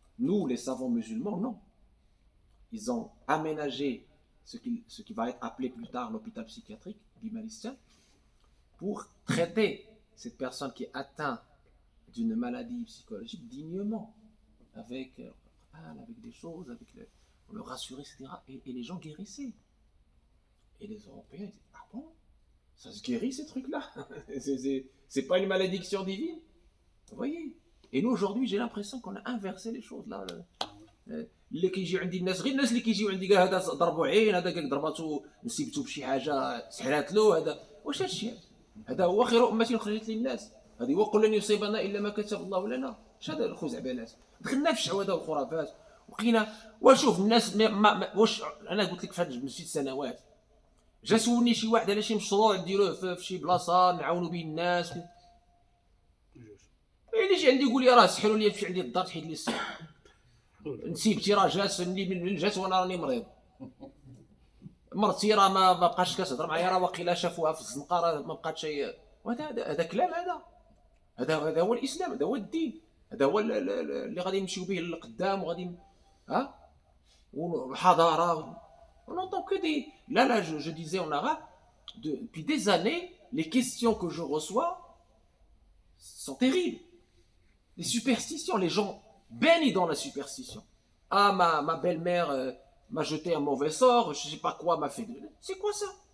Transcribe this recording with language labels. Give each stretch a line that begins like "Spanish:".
French: Nous, les savants musulmans, non. Ils ont aménagé ce qui va être appelé plus tard l'hôpital psychiatrique, Bimaristan, pour traiter cette personne qui est atteinte d'une maladie psychologique dignement, avec des choses, on le rassurait, etc. Et les gens guérissaient. Et les Européens disaient, ah bon, ça se guérit ces trucs-là? C'est pas une malédiction divine? Vous voyez? Et nous aujourd'hui, j'ai l'impression qu'on a inversé les choses là.
Arabic: اللي كيجي عندي الناس غير الناس اللي كيجيو عندي كاع هذا ضربوا عين، هذا كاع ضرباتو نسيبتو بشي حاجه سحرات له، هذا واش هادشي؟ هذا هو خير امه خرجت للناس. هذه وقل لن يصيبنا الا ما كتب الله لنا. اش هذا الخزعبلات؟ دخلنا في الشعوذه والخرافات وبقينا. وشوف الناس واش انا قلت لك في هاد 6 سنوات جا سولني شي واحد على شي مشروع نديروه في شي بلاصه نعاونوا به الناس. اللي يجي عندي يقول لي راه سحروا لي تمشي عندي الدار تحيد لي السحر. نسيبتي راه جات من جات وانا راني مريض. مرتي راه ما بقاش كتهضر معايا، راه واقيلا شافوها في الزنقه راه ما بقاتش هي. هذا كلام، هذا هو الاسلام، هذا هو الدين، هذا هو اللي غادي نمشيو به للقدام وغادي
French: ou hadara. On n'entend que des... Là, je disais en arabe, depuis des années, les questions que je reçois sont terribles. Les superstitions, les gens baignent dans la superstition. Ah, ma belle-mère m'a jeté un mauvais sort, je ne sais pas quoi m'a fait. C'est quoi ça?